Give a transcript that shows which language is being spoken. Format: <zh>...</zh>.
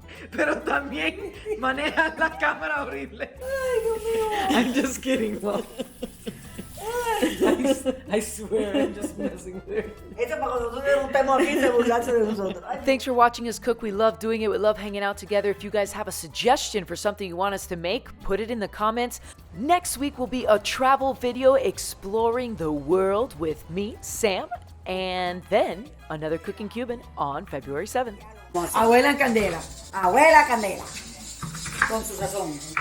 <es>Pero también maneja la cámara horrible. Ay, Dios mío.</es> <en>I'm just kidding, Mom. Ay, I swear, I'm just messing with her.</en> <es>Eso para cuando nosotros estemos aquí se burlarse de nosotros. Ay,</es> <en>Thanks for watching us cook. We love doing it. We love hanging out together. If you guys have a suggestion for something you want us to make, put it in the comments. Next week will be a travel video exploring the world with me, Sam, and then another Cooking Cuban on February 7th.</en> <es>Abuela en candela. Abuela Candela, con su sazón.</es>